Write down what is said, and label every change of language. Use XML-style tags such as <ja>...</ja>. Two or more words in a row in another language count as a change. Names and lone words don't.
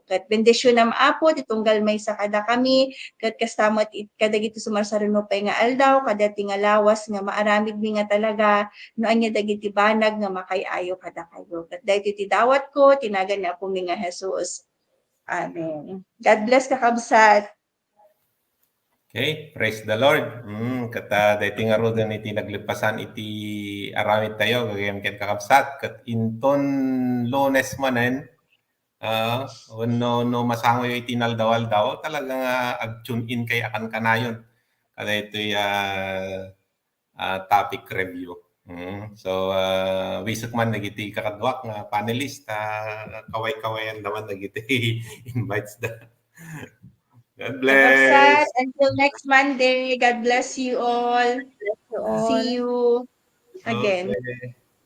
<ilo>Ket bendisyonam Apo titunggal may sa kada kami ket kastamat kadagiti sumarsaruno pay nga aldaw kadati nga lawas nga maaramid mi nga talaga no anya dagiti banag nga makay-ayo kada kayo. Ket dayti ti dawat ko tinagan ni Apo mi nga Jesus.</ilo> <en>Amen. God bless kakabsat. Okay, praise the Lord.</en> <ilo>Kata dayti nga rodan iti naglipasan iti aramid tayo gagayem ken kakabsat ket inton Lunes manen no masangoy iti naldawal-daw talaga nga ag-</ilo> <en>tune in</en> <ilo>kay akan kanayon kada iti topic review. So wisok man nagiti kakadwak nga</ilo> <en>panelist kaway-kawayan</en> <ilo>naman nagiti invites da.</ilo> <en>God bless. Kakabsat, until next Monday, God bless you all. You all. See you again. Okay.</en>